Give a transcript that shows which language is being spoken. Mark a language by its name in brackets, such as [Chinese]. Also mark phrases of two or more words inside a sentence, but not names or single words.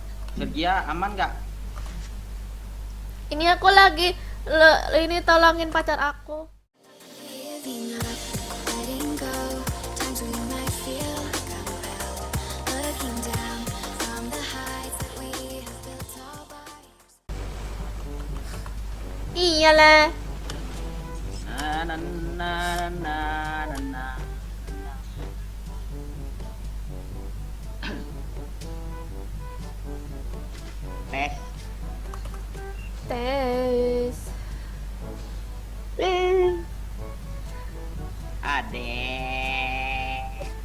[Indonesian] Sergia aman nggak? Ini aku lagi ini tolongin pacar aku. [English] Giving up, letting go. Times we might feel compelled, looking down from the heights that we have built all by. [Indonesian] Iyalah. Na na na na na na. Tes. Tes. Adek.